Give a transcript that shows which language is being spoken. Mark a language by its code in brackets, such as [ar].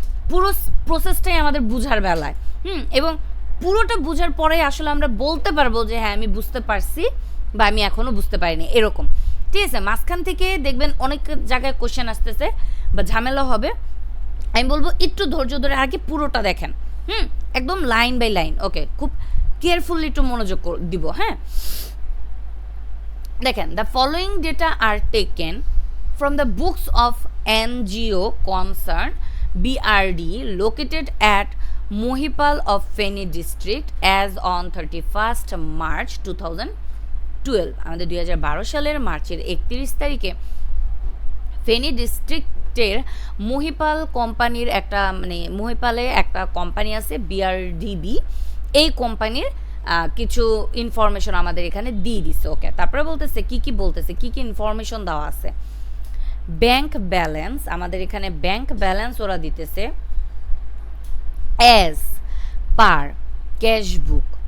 [bn] পুরো প্রসেসটাই আমাদের বুঝার বেলায়। এবং পুরোটা বুঝার পরে আসলে আমরা বলতে পারবো যে হ্যাঁ আমি বুঝতে পারছি বা আমি এখনও বুঝতে পারিনি, এরকম। ঠিক আছে, মাঝখান থেকে দেখবেন অনেক জায়গায় কোশ্চেন আসতেছে বা ঝামেলা হবে, আমি বলবো একটু ধৈর্য ধরে আগে পুরোটা দেখেন। একদম লাইন বাই লাইন। ওকে, খুব কেয়ারফুলি একটু মনোযোগ দিব। হ্যাঁ, দেখেন, [en] The following data are taken from the books of NGO concern BRD located at Mohipal of Feni district as on 31st March 2012। [bn] আমাদের 2012 সালের মার্চের 31 তারিখে ফেনী ডিস্ট্রিক্টের মহিপাল কোম্পানির একটা মানে মহিপালে একটা কোম্পানি আছে বিআরডিবি, এই কোম্পানির কিছু ইনফরমেশন আমাদের এখানে দিয়ে দিচ্ছে। ওকে, তারপরে বলতেছে কি কি বলতেছে, কি কি ইনফরমেশন দেওয়া আছে। ব্যাংক ব্যালেন্স, আমাদের এখানে ব্যাংক ব্যালেন্স ওরা দিতেছে [en] As per cash book.